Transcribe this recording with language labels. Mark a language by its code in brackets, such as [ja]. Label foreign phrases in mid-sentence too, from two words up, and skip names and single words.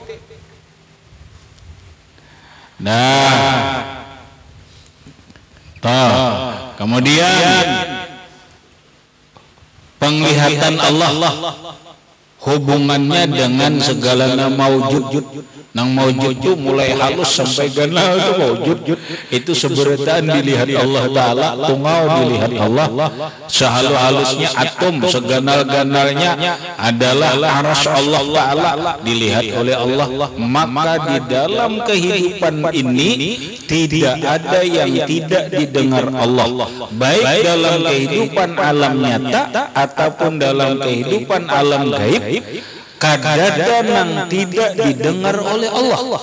[id] Nah kemudian penglihatan Allah hubungannya dengan segala maujud. Nang maujud itu mulai halus sampai ganal itu maujud. Itu seberataan dilihat Allah Ta'ala, tungau dilihat Allah. Sehalus-halusnya atom, seganal-ganalnya adalah arasy Allah Ta'ala dilihat oleh Allah. Maka di dalam kehidupan ini tidak ada yang tidak didengar Allah. Baik dalam kehidupan alam nyata ataupun dalam kehidupan alam gaib. Kadada yang tidak didengar oleh Allah.